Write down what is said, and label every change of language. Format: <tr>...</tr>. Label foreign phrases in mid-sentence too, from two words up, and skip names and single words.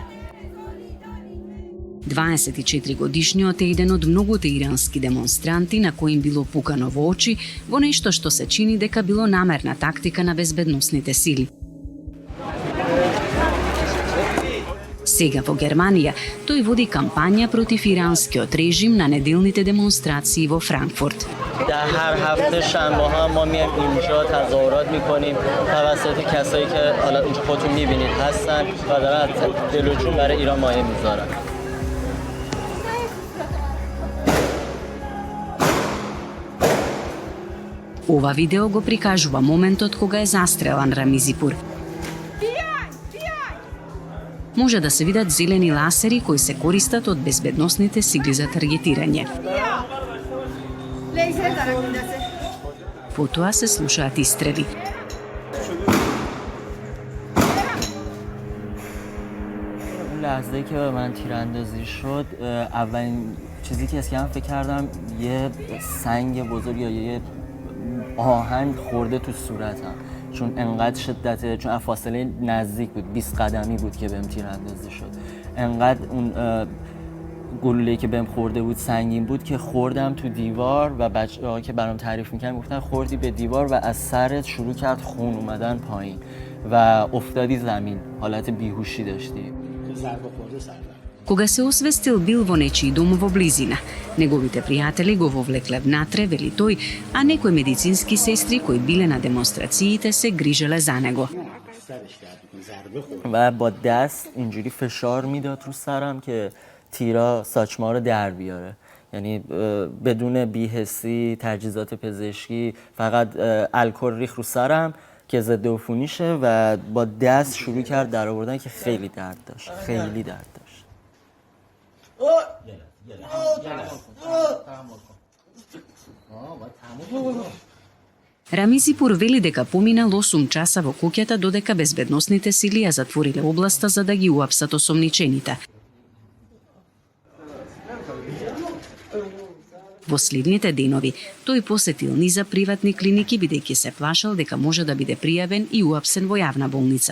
<mk>24-годишниот е еден од многуте ирански демонстранти на кои им било пукано во очи во нешто што се чини дека било намерна тактика на безбедносните сили. Сега во Германија тој води кампања против иранскиот режим на неделните демонстрации во Франкфурт.</mk> <fa>در هر هفته شنبه ها ما میایم اینجا تظاهرات میکنیم توسط کسایی که حالا اینجا خودتون میبینید هستن و دارن دل و جون برای ایران مایه میذارن.</fa> <mk>Ова видео го прикажува моментот кога е застрелан Рамизипур. Може да се видат зелени ласери кои се користат од безбедносните сили за таргетирање. Потоа се слушаат истрели.</mk> <fa>لحظه‌ای که به من تیراندازی شد اولین چیزی که اسکم فکر کردم یه سنگ بزرگ یا یه آهن خورده تو صورتم چون انقدر شدته چون فاصله نزدیک بود 20 قدمی بود که بهم تیراندازی شد انقدر اون گلوله‌ای که بهم خورده بود سنگین بود که خوردم تو دیوار و بچه‌ها که برام تعریف می‌کردن گفتن خوردی به دیوار و از سرت شروع کرد خون اومدن پایین و افتادی زمین حالت بیهوشی داشتی.</fa> <mk>Кога се освестил бил во нечии дом во близина. Неговите пријатели го вовлекле внатре, вели тој, а некои медицински сестри кои биле на демонстрациите се грижеле за него.</mk> <fa>و با دست اینجوری فشار میداد رو سرم که تیرا ساچما رو در بیاره یعنی بدون بی‌حسی تجهیزات پزشکی فقط الکل ریخت رو سرم که ضد عفونی شه و با دست شروع کرد در آوردن که خیلی درد داشت خیلی درد داشت</fa> <mk>Рамизипур вели дека поминал 8 часа во куќата додека безбедносните сили ја затвориле областа за да ги уапсат осомничените. Во следните денови, тој посетил низа приватни клиники бидејќи се плашал дека може да биде пријавен и уапсен во јавна болница.</mk>